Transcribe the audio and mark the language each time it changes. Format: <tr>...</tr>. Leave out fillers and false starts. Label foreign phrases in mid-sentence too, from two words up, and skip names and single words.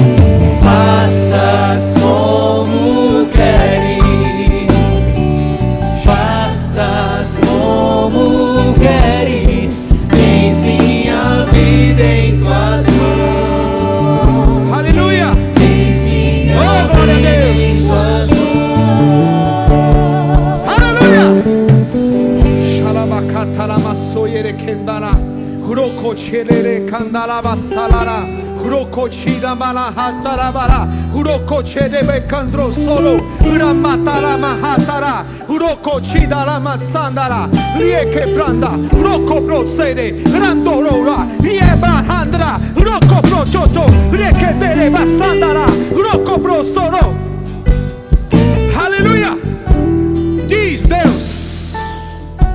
<pt>Faças como queres, faças como queres, tens minha vida em tuas mãos. Aleluia. Tens minha Oh, glória a vida Deus. em tuas mãos. Aleluia. Shalabakatalamasoyere kendara. Huroko chelere kandalaba salara. Huroko chida malahatara bara. Huroko chedebe kandro solo. Uramatara mahatara. Huroko chida lama sandara. Rieke branda. Huroko procede. Randorora. Rieba handra. Huroko prochoto. Rieke dere basandara. Huroko prosoro. Aleluia. Diz Deus,</pt>